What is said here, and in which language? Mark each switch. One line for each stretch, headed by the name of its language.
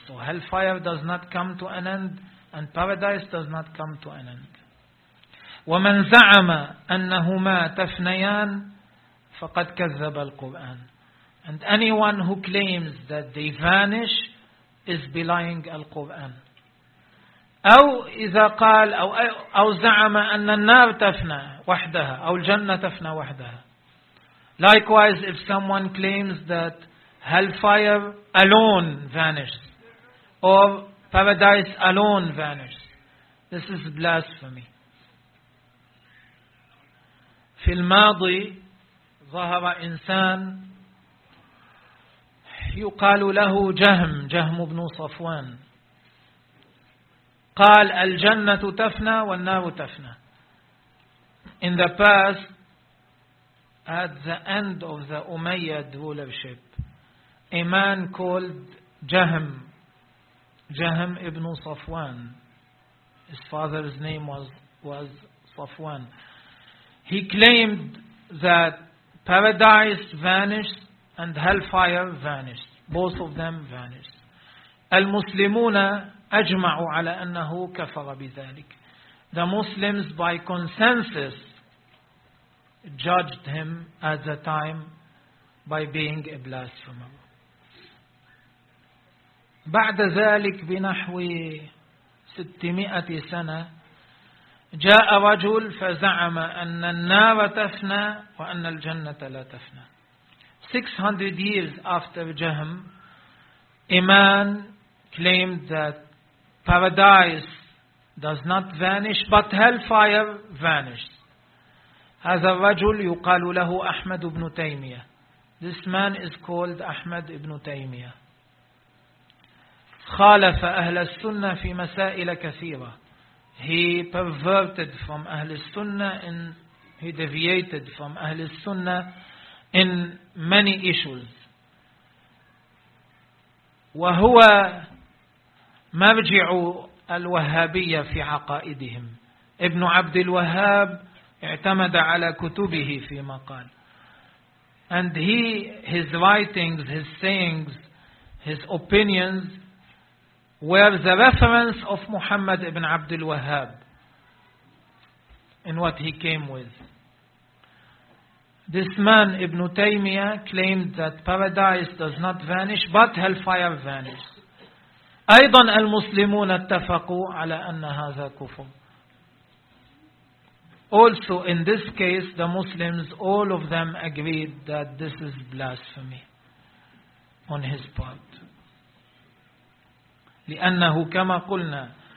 English: So hellfire does not come to an end and paradise does not come to an end.
Arabic: وَمَنْ زَعَمَ أَنَّهُمَا تَفْنَيَانِ فَقَدْ كَذَّبَ الْقُرْآنِ.
English: And anyone who claims that they vanish is belying Al-Quran.
Arabic: أو إذا قال أو زعم أن النار تفنى وحدها أو الجنة تفنى وحدها.
English: Likewise, if someone claims that hellfire alone vanishes or paradise alone vanishes, this is blasphemy.
Arabic: في الماضي ظهر إنسان يقال له جهم بن صفوان. قال الجنة تفنى والنار تفنى.
English: In the past, at the end of the Umayyad rulership, a man called Jahm ibn Safwan, his father's name was Safwan, he claimed that paradise vanished and hellfire vanished, both of them vanished.
Arabic: المسلمون أجمعوا على أنه كفر بذلك.
English: The Muslims by consensus judged him at the time by being a blasphemer.
Arabic: بعد ذلك بنحو 600 سنة جاء رجل فزعم أن النار تفنى وأن الجنة لا تفنى.
English: 600 years after Jahm, a man claimed that paradise does not vanish, but hellfire vanishes.
Arabic: هذا الرجل يقال له أحمد بن تيمية.
English: This man is called أحمد بن تيمية.
Arabic: خالف أهل السنة في مسائل كثيرة.
English: He perverted from
Arabic: أهل السنة
English: and he deviated from أهل السنة in many issues.
Arabic: وهو مرجع الوهابية في عقائدهم. ابن عبد الوهاب اعتمد على كتبه فيما قال.
English: And he, his writings, his sayings, his opinions were the reference of Muhammad ibn عبد الوهاب in what he came with. This man, Ibn Taymiyyah, claimed that paradise does not vanish, but hellfire vanishes.
Arabic: أيضا المسلمون اتفقوا على أن هذا كفر.
English: Also in this case the Muslims, all of them agreed that this is blasphemy on his part.
Arabic: لأنه كما قلنا